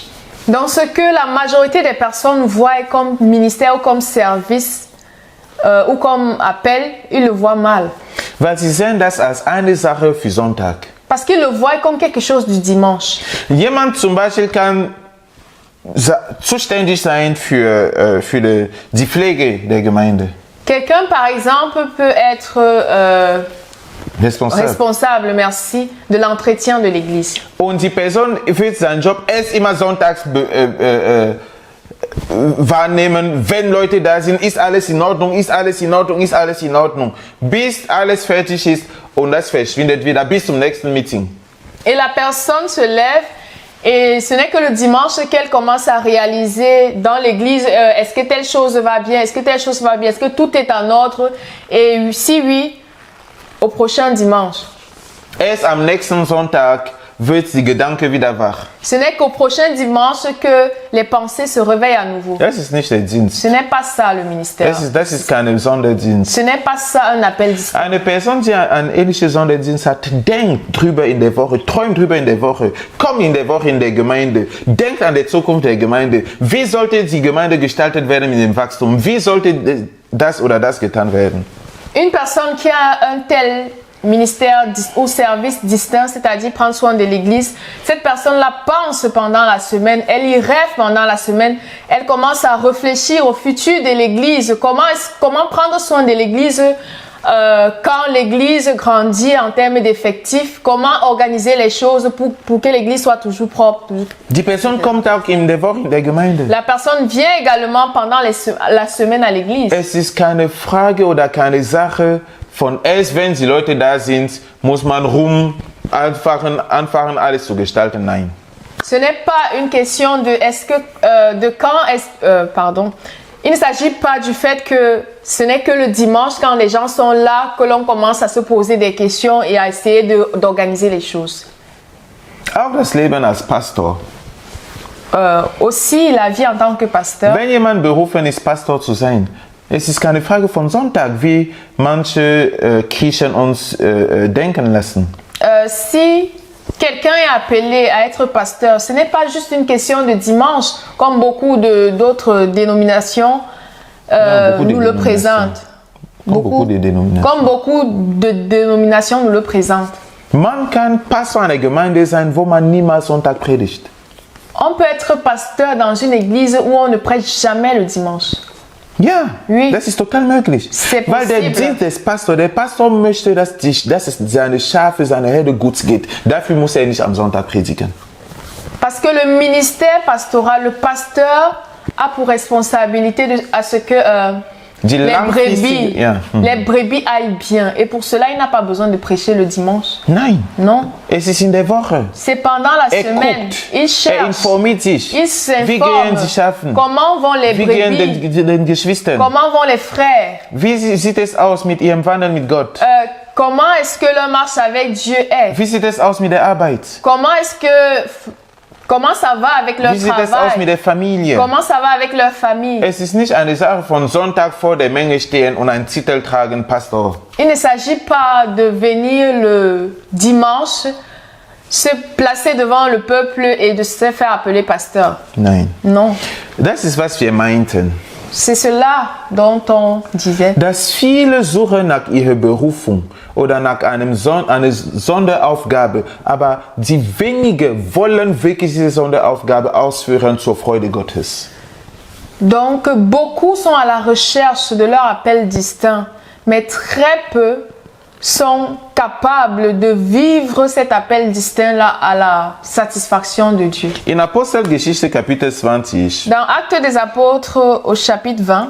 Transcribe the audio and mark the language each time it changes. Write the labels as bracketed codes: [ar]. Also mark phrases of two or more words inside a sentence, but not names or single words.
[fr] Donc, ce que la majorité des personnes voient comme ministère ou comme service ou comme appel, ils le voient mal. [de] Weil sie sehen das als eine Sache für Sonntag. [fr] Parce qu'ils le voient comme quelque chose du dimanche. [de] Jemand zum Beispiel kann zuständig sein für die Pflege der Gemeinde. [fr] Quelqu'un, par exemple, peut être responsable, merci, de l'entretien de l'église. [de] Und die Person wird seinen Job erst immer sonntags wahrnehmen, wenn Leute da sind, ist alles in Ordnung, ist alles in Ordnung, ist alles in Ordnung. Bis alles fertig ist und das verschwindet wieder bis zum nächsten Meeting. [fr] Et la personne se lève et ce n'est que le dimanche qu'elle commence à réaliser dans l'église, est-ce que telle chose va bien, est-ce que telle chose va bien, est-ce que tout est en ordre et si oui, au prochain dimanche. [de] Erst am nächsten Sonntag wird die Gedanke wieder wach. [fr] Ce n'est qu'au prochain dimanche que les pensées se réveillent à nouveau. [de] Das ist nicht der Dienst. [fr] Ce n'est pas ça le ministère. [de] Das ist kein Sonderdienst. [fr] Ce n'est pas ça un appel distinct. [de] Eine Person, die einen ähnlichen Sonderdienst hat, denkt drüber in der Woche, träumt drüber in der Woche, kommt in der Woche in der Gemeinde, denkt an die Zukunft der Gemeinde. Wie sollte die Gemeinde gestaltet werden mit dem Wachstum? Wie sollte das oder das getan werden? [fr] Une personne qui a un tel ministère ou service distinct, c'est-à-dire prendre soin de l'église, cette personne-là pense pendant la semaine, elle y rêve pendant la semaine, elle commence à réfléchir au futur de l'église, comment prendre soin de l'église quand l'église grandit en termes d'effectifs, comment organiser les choses pour que l'église soit toujours propre. [de] Die Person kommt auch in der Woche in der Gemeinde. [fr] La personne vient également pendant la semaine à l'église. [de] Es ist keine Frage oder keine Sache von erst wenn die Leute da sind, muss man anfangen alles zu gestalten. Nein. [fr] Ce n'est pas une question de pardon. Il ne s'agit pas du fait que ce n'est que le dimanche quand les gens sont là que l'on commence à se poser des questions et à essayer d'organiser les choses. [de] Auch das Leben als Pastor. [fr] Aussi la vie en tant que pasteur. [de] Wenn jemand berufen ist, Pastor zu sein, es ist keine Frage von Sonntag, wie manche Kirchen uns denken lassen. [fr] Si quelqu'un est appelé à être pasteur, ce n'est pas juste une question de dimanche, comme beaucoup d'autres dénominations nous le présentent. Comme beaucoup de dénominations nous le présentent. [de] Man kann Pastor einer Gemeinde sein, wo man niemals Sonntag predigt. [fr] On peut être pasteur dans une église où on ne prêche jamais le dimanche. [de] Ja, [fr] oui. [de] Das ist total möglich. Weil der Dienst des Pastors, der Pastor möchte, dass es seine Schafe, seine Herde gut geht. Dafür muss er nicht am Sonntag predigen. [fr] Parce que le ministère pastoral, le pasteur a pour responsabilité à ce que les brebis aillent bien. Et pour cela, il n'a pas besoin de prêcher le dimanche. [de] Nein. [fr] Non. [de] Es ist in der Woche. [fr] C'est pendant la semaine. [de] Guckt, [fr] Il cherche. [de] informiert sich. [fr] Il [de] Wie gehen die Schafen? [fr] Comment vont les [de] Wie gehen [fr] brebis? [de] den Geschwistern? [fr] Comment vont les frères? [de] Wie sieht es aus mit ihrem Wandel mit Gott? [fr] Comment est-ce que leur marche avec Dieu est? [de] Wie sieht es aus mit der Arbeit? [fr] Comment ça va avec leur [de] Wie sieht es aus mit [fr] travail? [de] der Familie? [fr] Comment ça va avec leur famille? [de] Es ist nicht eine Sache von Sonntag vor der Menge stehen und einen Titel tragen, Pastor. [fr] Il ne s'agit pas de venir le dimanche, se placer devant le peuple et de se faire appeler pasteur. [de] Nein. [fr] Non. [de] Das ist, was wir meinten. [fr] C'est cela dont on disait. [de] Dass viele suchen nach ihrer Berufung oder nach einer Sonderaufgabe, aber die wenigen wollen wirklich diese Sonderaufgabe ausführen zur Freude Gottes. [fr] Donc, beaucoup sont à la recherche de leur appel distinct, mais très peu sont capables de vivre cet appel distinct-là à la satisfaction de Dieu. [de] In Apostelgeschichte Kapitel 20, [fr] Dans Actes des Apôtres au chapitre 20,